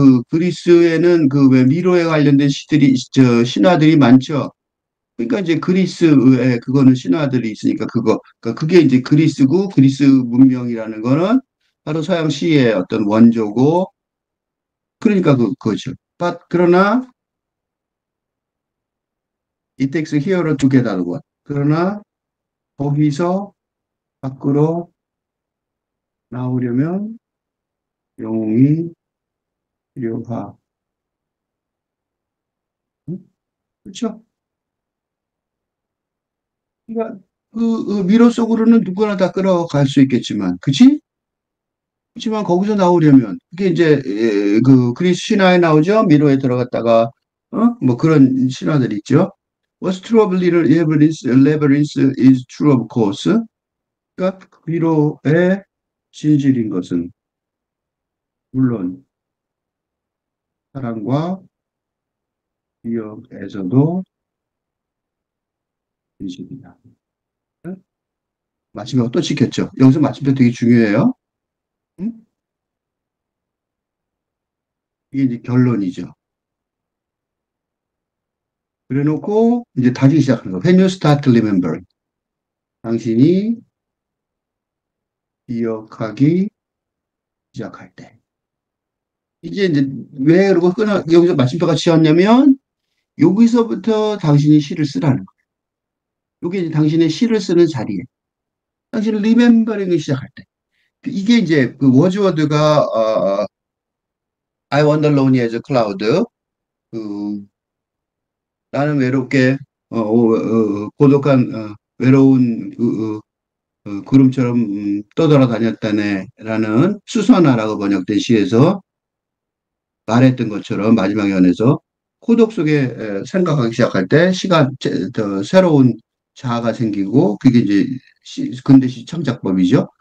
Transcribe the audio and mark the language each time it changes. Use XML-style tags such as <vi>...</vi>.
<ko>그리스에는 그 왜 미로에 관련된 신화들이 많죠. 그러니까 이제 그리스에 그거는 신화들이 있으니까 그러니까 그게 이제 그리스고 그리스 문명이라는 거는 바로 서양 시의 어떤 원조고 그러니까 그거죠. 그러나</ko> <en>it takes a hero to get out of one.</en> <ko>그러나 거기서 밖으로 나오려면 영웅이 필요하. 응? 그렇죠? 그러니까 그 미로 속으로는 누구나 다 끌어갈 수 있겠지만, 그치? 그렇지만 거기서 나오려면 그게 이제 그 그리스 신화에 나오죠. 미로에 들어갔다가 뭐 그런 신화들 있죠.</ko> <en>What's true of little labyrinth is true of course.</en> <ko>그러니까 미로의 진실인 것은 물론 사랑과 기억에서도 진실이다. 응? 마지막 또 지켰죠. 여기서 마침표 되게 중요해요. 응? 이게 이제 결론이죠. 그래놓고 이제 다시 시작하는 거.</ko> <en>When you start remembering.</en> <ko>당신이 기억하기 시작할 때. 이제 왜 그러고 여기서 마침표가 지었냐면 여기서부터 당신이 시를 쓰라는 거예요. 이게 이제 당신의 시를 쓰는 자리에 당신을 리멤버링을 시작할 때. 이게 이제 그 워즈워드가</ko> <en>I wander lonely as a cloud.</en> <ko>그 나는 외롭게 고독한 외로운 구름처럼 떠돌아 다녔다네라는 수선화라고 번역된 시에서 말했던 것처럼 마지막 연에서 고독 속에 생각하기 시작할 때 더 새로운 자아가 생기고 그게 이제 근대시 창작법이죠.</ko>